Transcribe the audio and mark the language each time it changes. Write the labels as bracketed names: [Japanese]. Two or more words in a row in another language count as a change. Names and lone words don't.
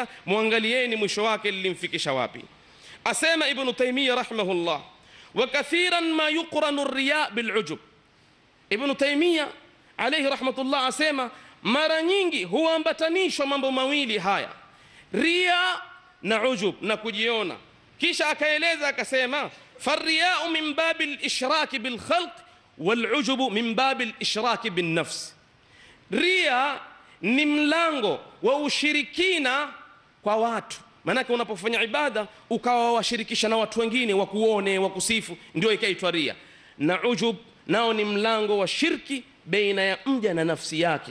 [Swahili] Muangalieni mwisho wake lilimfikisha wapi. Asema Ibn Taymiyyah rahimahullah, [Arabic] وكثيرا ما يقرن الرياء بالعجب. [Swahili] Ibn Taymiyyah [Arabic] عليه رحمة الله [Swahili] asema mara nyingi huambatanishwa mambo mawili haya, riya na ujub, na kujiona. Kisha akaeleza akasema, [Arabic] فالرياء من باب الإشراك بالخلق والعجب من باب الإشراك بالنفس. [Swahili] Ria ni mlango wa ushirikina kwa watu, maanake unapofanya ibada ukawa washirikisha na watu wengine wakuone wakusifu, ndio ikaitwa ria. Na ujub nao ni mlango wa shirki baina ya mja na nafsi yake.